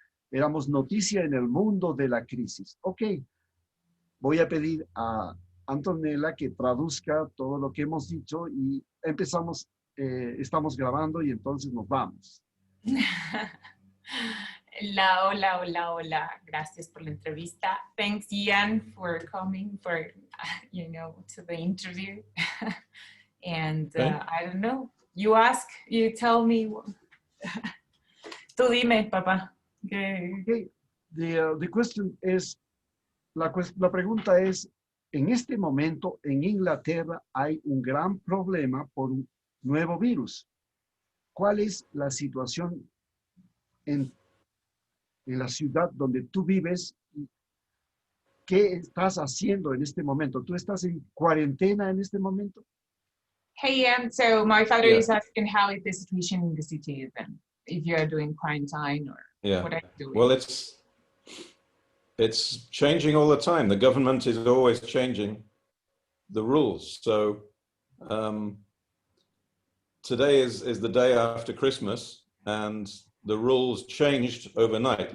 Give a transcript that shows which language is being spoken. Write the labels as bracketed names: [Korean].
[Spanish] Éramos noticia en el mundo de la crisis. Ok, voy a pedir a Antonella que traduzca todo lo que hemos dicho y estamos grabando y entonces nos vamos. Hola, hola, hola, hola. Gracias por la entrevista. [English] Thanks, Ian, for coming to the interview. And I don't know, you ask, you tell me. [Spanish] Tú dime, papá. [English] Okay. The question is, [Spanish] la pregunta es, en este momento en Inglaterra hay un gran problema por un nuevo virus. ¿Cuál es la situación en la ciudad donde tú vives? ¿Qué estás haciendo en este momento? ¿Tú estás en cuarentena en este momento? [English] Hey, Ian, so my father is asking how is the situation in the city then? If you are doing quarantine or what are you doing? Well, it's changing all the time. The government is always changing the rules. So today is the day after Christmas, and the rules changed overnight.